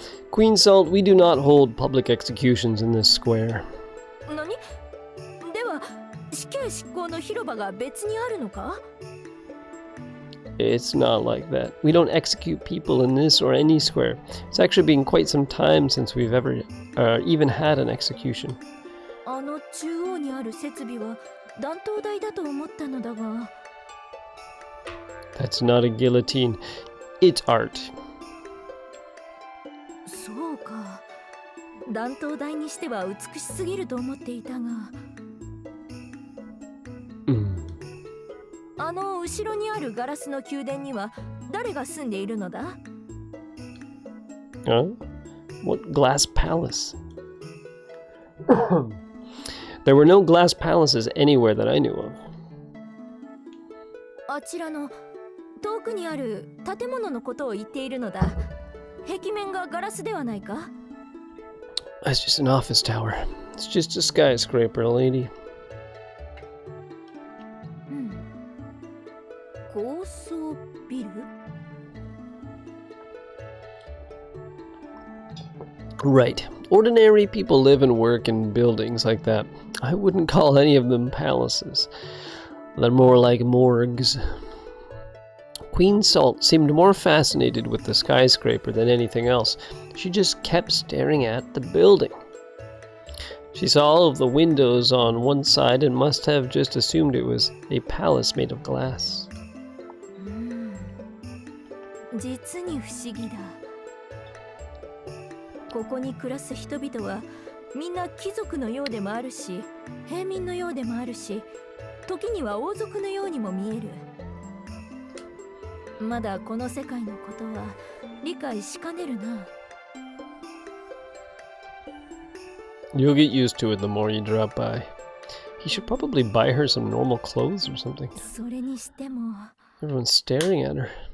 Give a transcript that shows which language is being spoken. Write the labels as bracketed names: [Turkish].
[English] Queen Salt, we do not hold public executions in this square. [Japanese] 何? では、死刑執行の広場が別にあるのか? [English] It's not like that. We don't execute people in this or any square. It's actually been quite some time since we've ever even had an execution. [Japanese] あの中央にある設備は断頭台だと思ったのだが。 [English] That's not a guillotine. It's art. [Japanese] そうか。断頭台にしては美しすぎると思っていたが。あの後ろにあるガラスの宮殿には誰が住んでいるのだ? [English] Huh? What glass palace? There were no glass palaces anywhere that I knew of. [Japanese] あちらの遠くにある建物のことを言っているのだ。壁面がガラスではないか? [English] That's just an office tower. It's just a skyscraper, lady. [Japanese] 高層ビル? [English] Right. Ordinary people live and work in buildings like that. I wouldn't call any of them palaces. They're more like morgues. Queen Salt seemed more fascinated with the skyscraper than anything else. She just kept staring at the building. She saw all of the windows on one side and must have just assumed it was a palace made of glass. [Japanese] 実に不思議だ。ここに暮らす人々はみんな貴族のようでもあるし、平民のようでもあるし、時には王族のようにも見える。まだこの世界のことは理解しかねるな。 [English] You'll get used to it the more you drop by. He should probably buy her some normal clothes or something. [Japanese] それにしても。 [English] Everyone's staring at her.